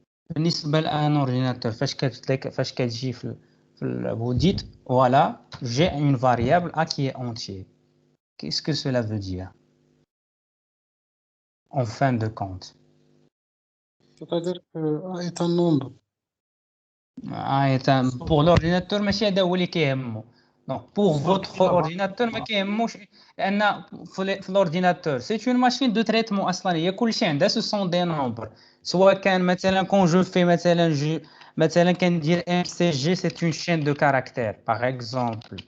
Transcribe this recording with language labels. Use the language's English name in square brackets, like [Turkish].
[Arabic] بالنسبة لأن [French] ordinateur, [Arabic] فاش كتجي [French] vous dites, voilà, j'ai une variable A qui est entier. Qu'est-ce que cela veut dire? En fin de compte. C'est-à-dire que A est un nombre. Pour l'ordinateur [Arabic] ماشي هذا هو اللي كيهمو. [French] Donc pour votre ordinateur [Arabic] ما كيهموش لأن في [French] l'ordinateur c'est une machine de traitement [Arabic] أصلا هي كلشي عندها [French] ce sont des nombres. [Arabic] سواء كان مثلا [French] quand je fais [Arabic] مثلا كندير [French] MCG c'est une chaîne de caractères par exemple.